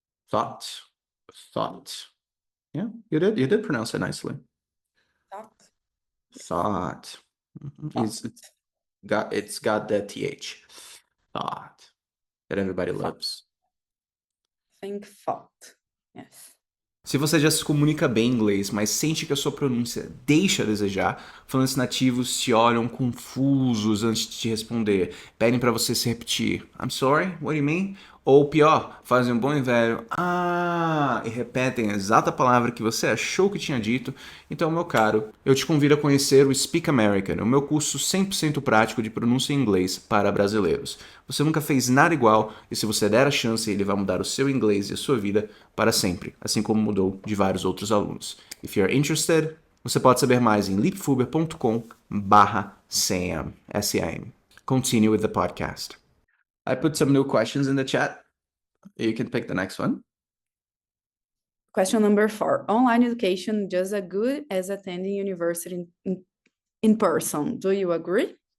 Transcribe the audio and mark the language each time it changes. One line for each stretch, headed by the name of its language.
English: Thought. Thought. Yeah, you did pronounce it nicely. Thought. Thought. Thought. It's got the th. Thought that everybody loves. Think thought. Yes.
Portuguese: Se você já se comunica bem em inglês, mas sente que a sua pronúncia deixa a desejar, falantes nativos se olham confusos antes de te responder, pedem para você se repetir.
English: I'm sorry, what do you mean?
Portuguese: Ou pior, fazem um bom e velho e repetem a exata palavra que você achou que tinha dito. Então, meu caro, eu te convido a conhecer o Speak American, o meu curso 100% prático de pronúncia em inglês para brasileiros. Você nunca fez nada igual e se você der a chance, ele vai mudar o seu inglês e a sua vida para sempre, assim como mudou de vários outros alunos.
English: If you're interested,
Portuguese: você pode saber mais em leapfuber.com/sam. S-A-M.
English: Continue with the podcast. I put some new questions in the chat. You can pick the next one. Question number 4. Online education just as good as attending university in person. Do you agree?